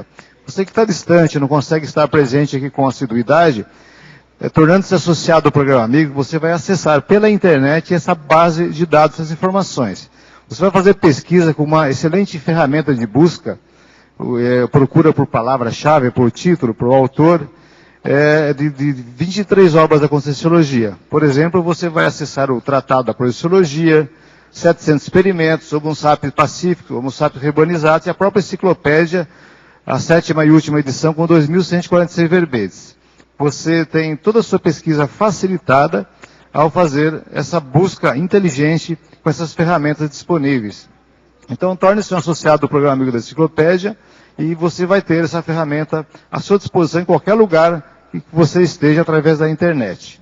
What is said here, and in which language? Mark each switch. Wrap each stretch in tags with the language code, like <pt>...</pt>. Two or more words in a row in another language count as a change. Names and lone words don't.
<pt>Você que está distante, não consegue estar presente aqui com assiduidade, tornando-se associado ao programa Amigo, você vai acessar pela internet essa base de dados, essas informações. Você vai fazer pesquisa com uma excelente ferramenta de busca, procura por palavra-chave, por título, por autor, de 23 obras da Conscienciologia. Por exemplo, você vai acessar o Tratado da Projeciologia, 700 experimentos, Homo sapiens pacífico, Homo sapiens rebanizados e a própria enciclopédia, a 7ª e última edição, com 2.146 verbetes. Você tem toda a sua pesquisa facilitada ao fazer essa busca inteligente com essas ferramentas disponíveis. Então, torne-se um associado do programa Amigo da Enciclopédia e você vai ter essa ferramenta à sua disposição em qualquer lugar que você esteja através da internet.</pt>